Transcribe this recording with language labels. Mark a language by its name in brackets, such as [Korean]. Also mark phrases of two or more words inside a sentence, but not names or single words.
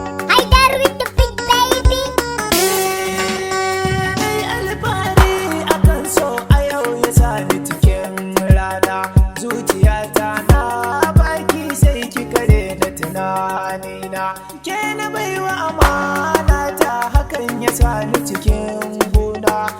[English] Haidar with the big baby. [Hausa] Nai alfahari akan so a yau ya sa ni cikin rana. Zuciyata na baki sai ki kare da tunanina. Ke na baiwa amana ta, hakan ya sa ni cikin gona.